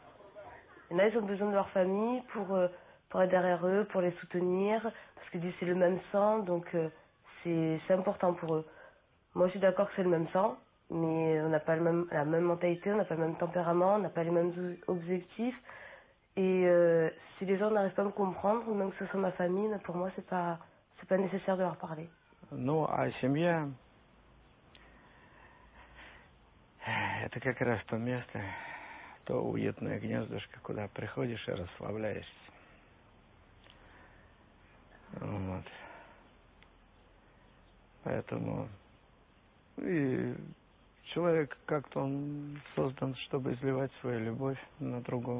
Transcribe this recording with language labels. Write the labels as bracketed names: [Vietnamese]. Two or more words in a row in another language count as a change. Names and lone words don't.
[French] Il y en a, ils ont besoin de leur famille pour être derrière eux, pour les soutenir, parce que c'est le même sang, donc c'est important pour eux. Moi, je suis d'accord que c'est le même sang, mais on n'a pas la même mentalité, on n'a pas le même tempérament, on n'a pas les mêmes objectifs. Et si les gens n'arrivent pas à me comprendre, ou même que ce soit ma famille, pour moi, c'est pas nécessaire de leur parler. [Russian] Ну, а семья — это как раз то место, то уютное гнездышко, куда приходишь и расслабляешься. Вот. Поэтому и человек как-то он создан, чтобы изливать свою любовь на другого.